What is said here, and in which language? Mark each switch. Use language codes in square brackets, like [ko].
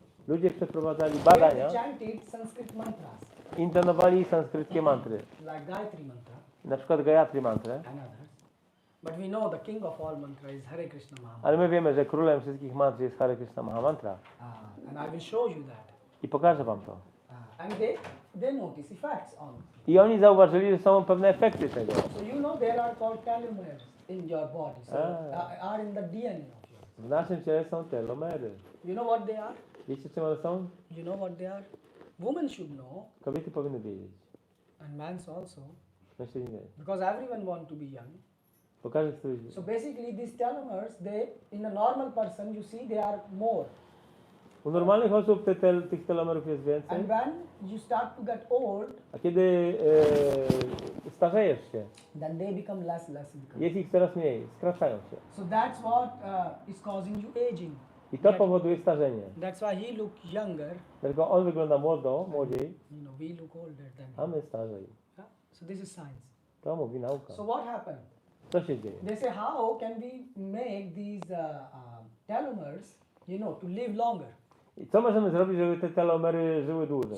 [pl] Ludzie przeprowadzali [en] They [pl] badania, [en] chanted Sanskrit mantras, [pl] intonowali sanskryckie mantry. [en] like Gayatri mantra [pl] Na przykład Gayatri mantrę. [en] and others. But we know the king of all mantra is Hare Krishna Mahamantra. [pl] Ale my wiemy, że królem wszystkich mantr jest Hare Krishna Mahamantra. [en] And I will show you that. [pl] I pokażę wam to. [en] And they notice effects on it. [pl] I oni zauważyli, że są pewne efekty tego. [en] So you know there are called telomeres in your body. So are in the DNA of yours. [pl] W naszym ciele są telomery. [en] You know what they are? [pl] Wiecie, czym one są? [en] You know what they are? Women should know, [pl] Kobiety powinny wiedzieć. [en] and men also, [pl] Mężczyźni nie. [en] because everyone wants to be young. [pl] Bo każdy chce być. [en] So basically these telomeres, they in a normal person you see they are more. [pl] U normalnych osób tych telomerów jest więcej. [en] And when you start to get old, [pl] A kiedy starzejesz się, [en] then they become less. [pl] jest ich coraz mniej, skracają się. [en] So that's what is causing you aging. [pl] I to powoduje starzenie. [en] That's why he looks younger. [pl] Dlatego on wygląda młodziej, [en] You know, we look older than [pl] a [en] him. [pl] my starzej. [en] Yeah? So this is science. [pl] To mówi nauka. [en] So what happened? [pl] Co się dzieje? [en] They say, how can we make these telomeres, to live longer, [pl] I co możemy zrobić, żeby te telomery żyły dłużej?